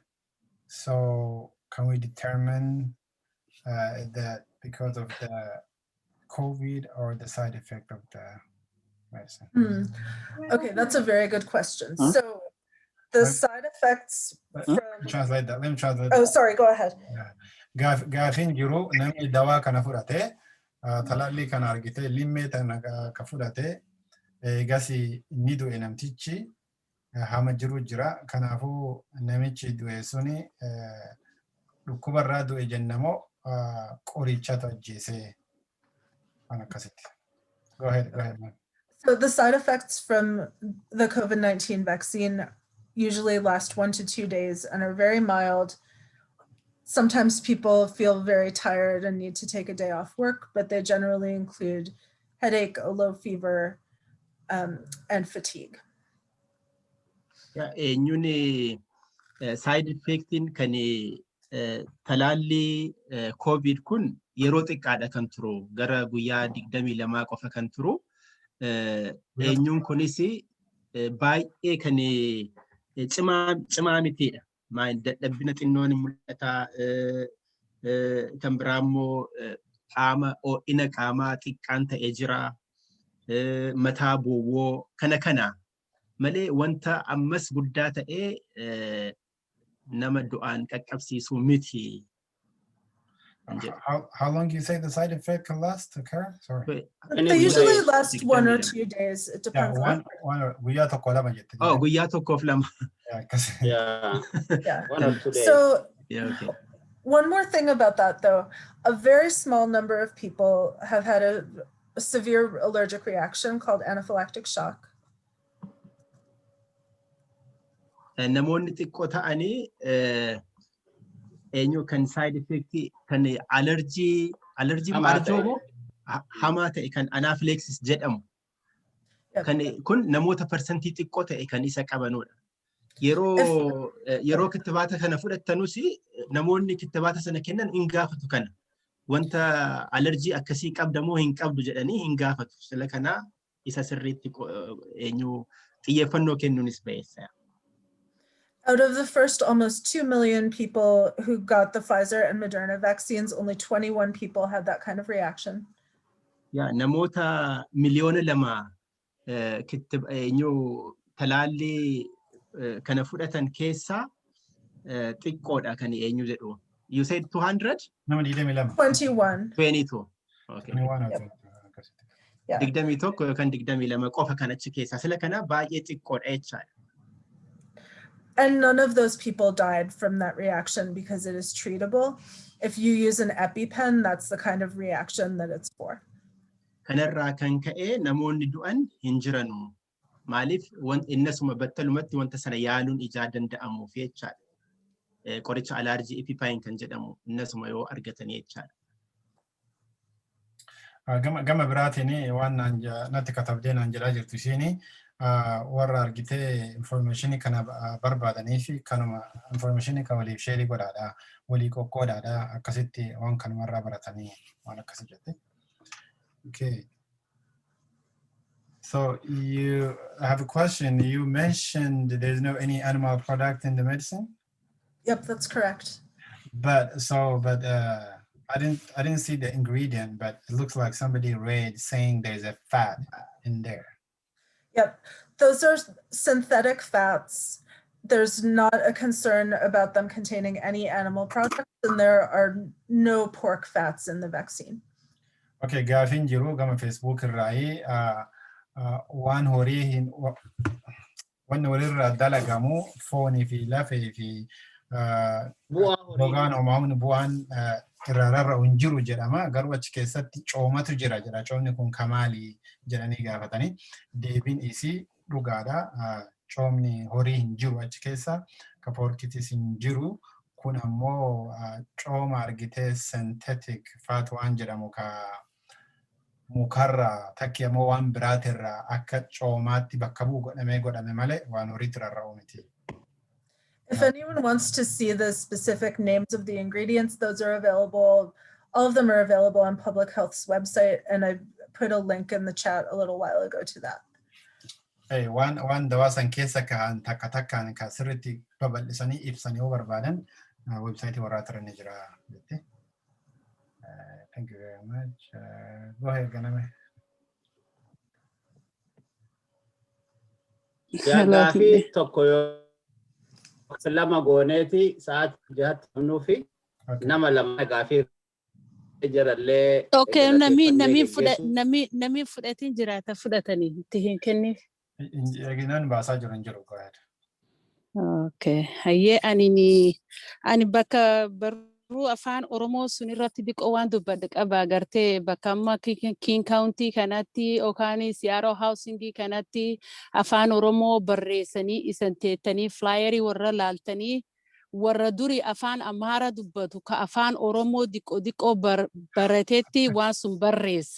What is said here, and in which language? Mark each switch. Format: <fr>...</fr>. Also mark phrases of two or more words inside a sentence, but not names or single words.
<en>So can we determine that because of the COVID or the side effect of the medicine? Okay, that's a very good question. So the side effects from... Translate that. Let me translate Oh, sorry, go ahead.</en> <om>Gaafin jiru namni dawaa kana fudhate talaalli kana argite limmee tana ka fudhate gasi ni du'e namtichi hama jiru jira kanaafuu namichi du'e suni dhukkubarraa du'e jennamoo qorichatu ajjeese waan akkasitti.</om> <en>Go ahead, man. So the side effects from the COVID-19 vaccine usually last 1 to 2 days and are very mild. Sometimes people feel very tired and need to take a day off work, but they generally include headache, a low fever, and fatigue. Yeah,</en> <om>eenyuun side effectiin kan talaalli COVID kun yeroo xiqqaadha kan turu gara guyyaa 22 qofa kan turu eenyuun kunis baay'ee kan cimaa mitiidha. Dadhabbina xinnoon mul'ata kan biraa immoo qaama ho'ina qaamaa xiqqaan ta'ee jira mataa boowwoo kana malee wanta ammas guddaa ta'ee nama du'aan qaqqabsiisu miti.</om> <en>How long do you say the side effect can last, occur? Sorry. They usually last 1 or 2 days. It depends on.</en> <om>Guyyaa tokko lama jette. Oh, guyyaa tokkoof lama.</om> <en>Yeah. 1 or 2 days. So yeah, okay. One more thing about that though, a very small number of people have had a severe allergic reaction called anaphylactic shock.</en> <om>Namoonni xiqqoo ta'anii eenyu kan</om> <en>side effect</en> <om>kan allergy marjoobo hamaa ta'e kan anaphylaxis jedhamu kan kun namoota percentii xiqqoo ta'e kan isa qabanudha. Yeroo kittibaata kana fudhatanus namoonni kittibaata sana kennan hin gaafatu kana wanta allergy akkasii qabdamoo hin qabdu jedhanii hin gaafatu. Sila kana isa sirriitti eenyu xiyyeeffannoo kennuunis ba'eessa.</om> <en>Out of the first almost 2 million people who got the Pfizer and Moderna vaccines, only 21 people had that kind of reaction. Yeah,</en> <om>namoota miliyoona lama talaalli kana fudhatan keessa xiqqoodha kan eenyu jedhu.</om> <en>You said 200? No, 21. 22. Okay. 21. Yeah.</en> <om>Digdami tokko yookaan digdami lama qofa kan achi keessa sila kana baay'ee xiqqoodha jechaadha.</om> <en>And none of those people died from that reaction because it is treatable. If you use an EpiPen, that's the kind of reaction that it's for.</en> <om>Kanarraa kan ka'e namoonni du'an hin jiranu. Maaliif innasuma battalumatti wanta sana yaaluun ijaa danda'amuuf jechaadha. Qoricha alaarjii EpiPen kan jedhamu innasuma yoo argatanii jechaadha. Gama biraatiin waan natti katabdeen jedhaa jirtu isheen warra argitee informationii kana barbaadanii fi kanuma informationii kan waliif sheerii godhaadha walii qoqqoodaadha akkasitti waan kanumarraa baratanii waan akkasii jette.</om> <en>Okay. So I have a question. You mentioned there's no any animal product in the medicine? Yep, that's correct. But I didn't see the ingredient, but it looks like somebody read saying there's a fat in there. Yep, those are synthetic fats. There's not a concern about them containing any animal products, and there are no pork fats in the vaccine.</en> <om>Okay, gaafin jiru gama Facebook irraayi waan horii irraa dalagamu foonii fi lafee fi gogaan uumamni bu'aan irraarra unjiru jedhama garuu achi keessatti coomatu jira coomni kun kamaali jedhanii gaafatanii deebiin isii dhugaadha coomni horii hin jiru achi keessa ka porkitis hin jiru kun ammoo cooma argitee</om> <en>synthetic fat</en> <om>waan jedhamu ka mukarra takki ammoo waan biraatirra akka coomaatti bakka bu'u godhame malee waan horiitti rarra'u miti.</om> <en>If anyone wants to see the specific names of the ingredients, those are available. All of them are available on Public Health's website, and I put a link in the chat a little while ago to that.</en> <om>Hey, one dawaa san keessa kan takkaan ka sirriitti babal'isanii ibsanii yoo barbaadan website warraa turani jira jette.</om> <en>Thank you very much. Go ahead, Ganame.</en> <om>Gaafii tokko lama gooneeti sa'aat jahatti namnuu fi nama lama gaafii jirallee. Okay, namni fudhatiin jiraata fudhatanii itti hin kenniif. Eeginaan baasaa jiran jiru.</om> <en>Go ahead.</en> <om>Okay, hayyee ani bakka barruu afaan Oromoo sun irratti diqoo waan dubbadde qaba agartee bakka amma King County kanatti yookaan Seattle Housing kanatti afaan Oromoo barreessanii isan teettanii flyerii warra laaltanii warra duri afaan Amaara dubbatu ka afaan Oromoo diqoo barateetti waan sun barreessa.</om>